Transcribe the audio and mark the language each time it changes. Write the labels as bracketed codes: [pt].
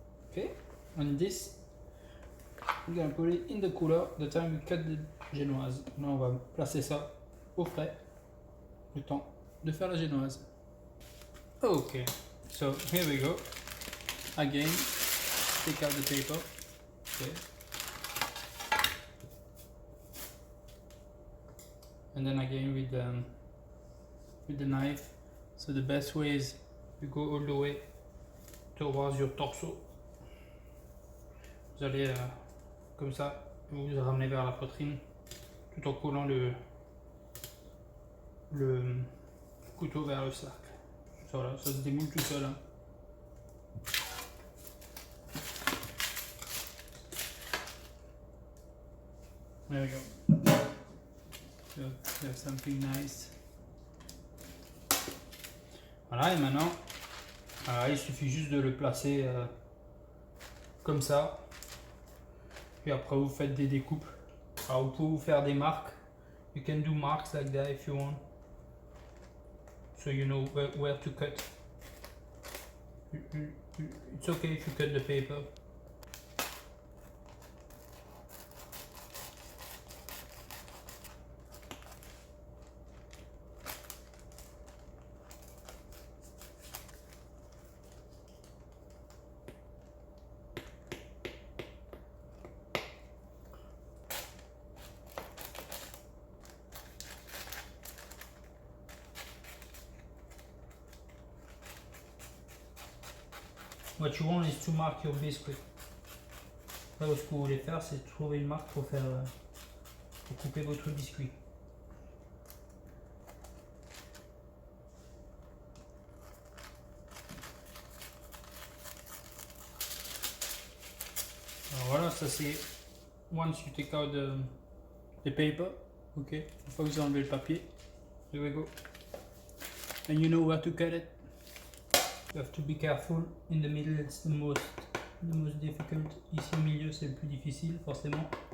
[en] Okay, and this we're gonna put it in the cooler the time we cut the génoise. [fr] Là on va placer ça au frais, le temps de faire la génoise. [en] Okay, so here we go. Again, take out the paper. Okay. And then again with the knife. So the best way is you go all the way towards your torso. [fr] Vous allez comme ça, vous vous ramenez vers la poitrine tout en collant le couteau vers le cercle. Voilà, ça se démoule tout seul. Hein. [en] There we go. So there's something nice. [fr] Voilà, et maintenant, il suffit juste de le placer comme ça. Puis après, vous faites des découpes. Alors, vous pouvez vous faire des marques. [en] You can do marks like that if you want. So you know where to cut. It's okay if you cut the paper. What you want is to mark your biscuit. [fr] Là, ce que vous voulez faire, c'est trouver une marque pour faire, pour couper votre biscuit. Alors voilà, ça c'est [en] once you take out the paper, ok. [fr] Une fois que vous enlevez le papier, [en] here we go. And you know where to cut it. You have to be careful. In the middle, it's the most difficult. [fr] Ici au milieu, c'est le plus difficile, forcément.